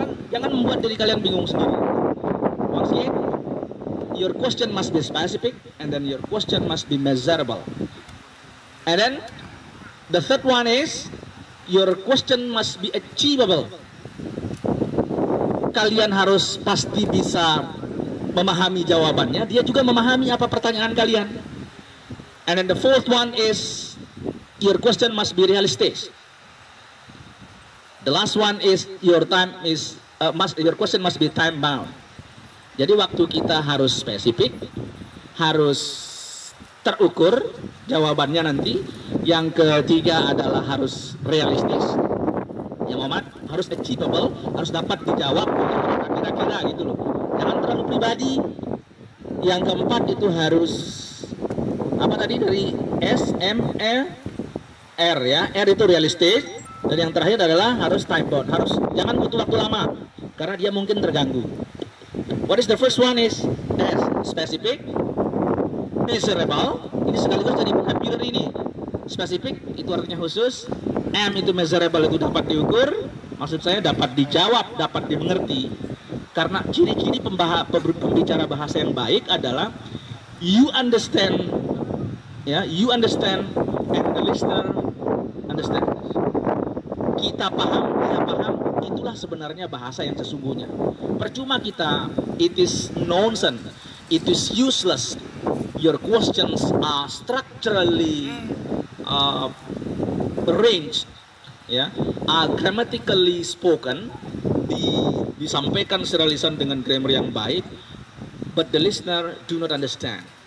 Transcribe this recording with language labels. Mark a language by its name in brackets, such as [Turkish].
[Indonesian] Jangan membuat diri kalian bingung sendiri. [English] Once again, your question must be specific, and then your question must be measurable. And then the third one is your question must be achievable. [Indonesian] Kalian harus pasti bisa memahami jawabannya, dia juga memahami apa pertanyaan kalian. [English] And then the fourth one is your question must be realistic. The last one is your question must be time bound. [Indonesian] Jadi waktu kita harus spesifik, harus terukur jawabannya nanti. Yang ketiga adalah harus realistis. Yang keempat harus achievable, harus dapat dijawab kira-kira gitu loh. Jangan terlalu pribadi. Yang keempat itu harus apa tadi dari S, M, E, R ya. R itu realistis. Dan yang terakhir adalah harus time bound. Harus jangan butuh waktu lama karena dia mungkin terganggu. [English] What is the first one is S, specific, measurable. [Indonesian] Ini sekaligus jadi vocabulary ini. Specific itu artinya khusus. M itu measurable, itu dapat diukur. Maksud saya dapat dijawab, dapat dimengerti. Karena ciri-ciri pembicara bahasa yang baik adalah [English] you understand, ya, you understand and the listener understand. [Indonesian] Kita paham, dia paham, itulah sebenarnya bahasa yang sesungguhnya. Percuma kita, [English] it is nonsense, it is useless. Your questions are structurally arranged, ya, are grammatically spoken, [Indonesian] disampaikan secara lisan dengan grammar yang baik, [English] but the listener do not understand.